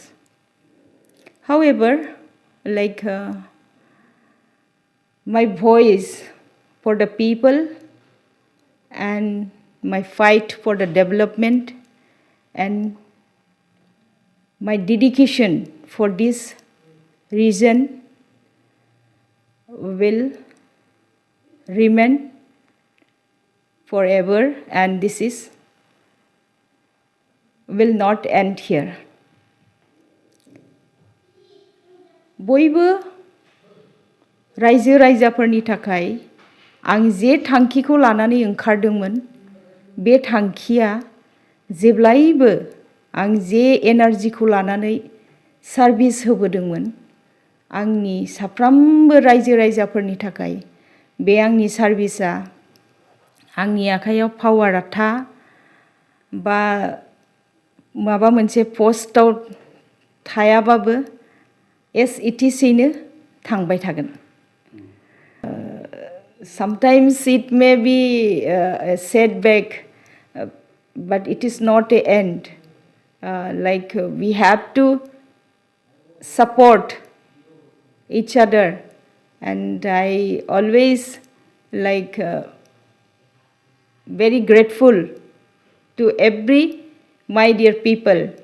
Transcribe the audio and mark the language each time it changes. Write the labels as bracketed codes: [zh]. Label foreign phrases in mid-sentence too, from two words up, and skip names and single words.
[en] However, like my voice for the people and my fight for the development and my dedication for this region will remain forever, and this is will not end here. [brx] बयबो रायजो राजाफोरनि थाखाय आं जे थांखिखौ लानानै ओंखारदोंमोन बे थांखिया जेब्लायबो आं जे एनार्जिखौ लानानै सार्भिस होबोदोंमोन आंनि साफ्रोमबो रायजो राजाफोरनि थाखाय बे आंनि सार्भिसा आंनि आखायाव पावारा था बा माबा मोनसे पस्टआव थायाबाबो एस इटिसैनो थांबाय थागोन [en] sometimes it may be a setback but it is not a end like we have to support each other and I always like very grateful to every my dear people.